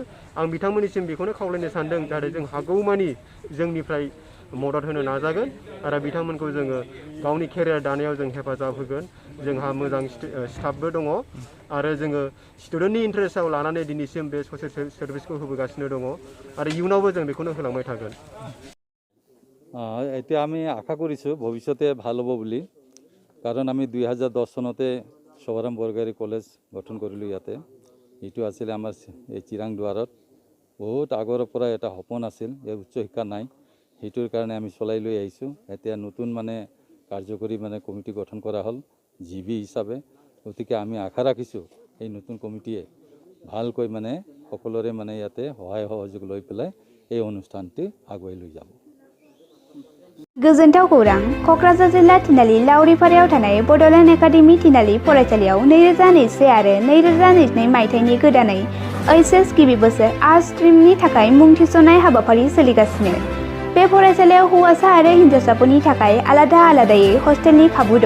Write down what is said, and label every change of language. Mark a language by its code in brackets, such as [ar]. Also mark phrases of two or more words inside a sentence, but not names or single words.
[brx] आं बिथांमोननिसिम बेखौनो खावलायनो सानदों जाहाथे जों हागौमानि जोंनिफ्राय मदद होनो नाजागोन आरो बिथांमोनखौ जोङो गावनि केरियार दानायाव जों हेफाजाब होगोन। जोंहा मोजां स्टाफबो दङ आरो जोङो स्टुडेन्टनि इन्टारेस्टआव लानानै दिनैसिम बे [en] social serviceखौ [brx] होबोगासिनो दङ आरो इयुनावबो जों बेखौनो होलांबाय थागोन। [as] এতিয়া আমি আশা কৰিছোঁ ভৱিষ্যতে ভাল হ'ব বুলি, কাৰণ আমি 2010 চনতে সভাৰাম বৰগয়াৰী কলেজ গঠন কৰিলোঁ ইয়াতে। এইটো আছিলে আমাৰ এই চিৰাং দুৱাৰত। বহুত আগৰ পৰা এটা সপোন আছিল যে উচ্চ শিক্ষা নাই, সেইটোৰ কাৰণে আমি চলাই লৈ আহিছোঁ। এতিয়া নতুন কাৰ্যকৰী কমিটি গঠন কৰা হ'ল জিবি হিচাপে। গতিকে আমি আশা ৰাখিছোঁ এই নতুন কমিটিয়ে ভালকৈ সকলোৰে ইয়াতে সহায় সহযোগ লৈ পেলাই এই অনুষ্ঠানটি আগুৱাই লৈ যাব। [brx] गोजोनथाव खौरां क'क्राझार जिल्ला थिनालि लावरिपारायाव थानाय बड'लेण्ड एकाडेमि थिनालि फरायसालियाव 2021 आरो 2022 मायथाइनि गोदानै ओइचएस गिबि बोसोर [en] arts streamनि [brx] थाखाय मुं थिसननाय हाबाफारि सोलिगासिनो। बे फरायसालियाव हौवासा आरो हिनजावसाफोरनि थाखाय आलादा आलादायै हस्टेलनि खाबु दं।